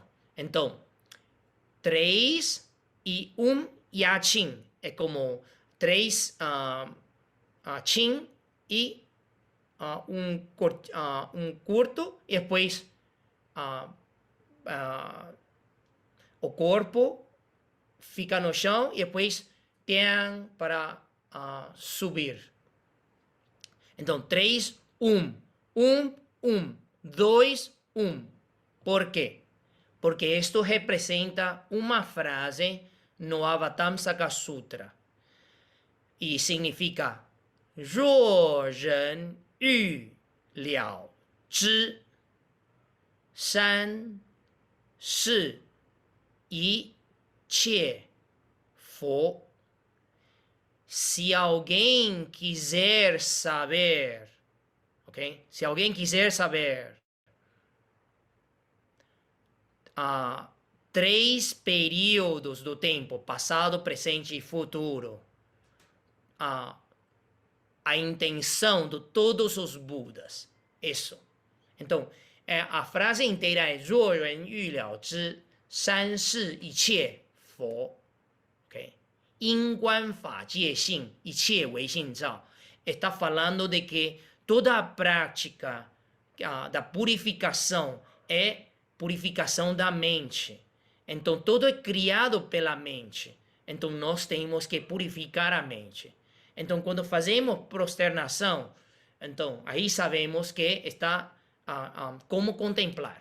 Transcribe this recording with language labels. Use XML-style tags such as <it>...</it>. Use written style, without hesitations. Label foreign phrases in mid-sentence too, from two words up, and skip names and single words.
<pt>Então, 3 e 1 Yaqing é como 3 Qing e um curto e depois o corpo fica no chão e depois tem para subir. Então, 3, 1, 1, 1, 2, 1. Por quê? Porque isto representa uma frase no Avatamsaka Sutra. E significa</pt> <zh>若人欲了知三世一切佛.</zh> <pt>Se alguém quiser saber, ok? Se alguém quiser saber 3 períodos do tempo, passado, presente e futuro, a intenção de todos os Budas. Isso. Então, a frase inteira é</pt> <zh>若人欲了知三世一切佛.</zh> <pt>Ok?</pt> <zh>因观法界性，一切唯性照.</zh> <pt>Está falando de que toda a prática da purificação é purificação da mente. Então, tudo é criado pela mente. Então, nós temos que purificar a mente. Então, quando fazemos prosternação, então, aí sabemos que está como contemplar.</pt>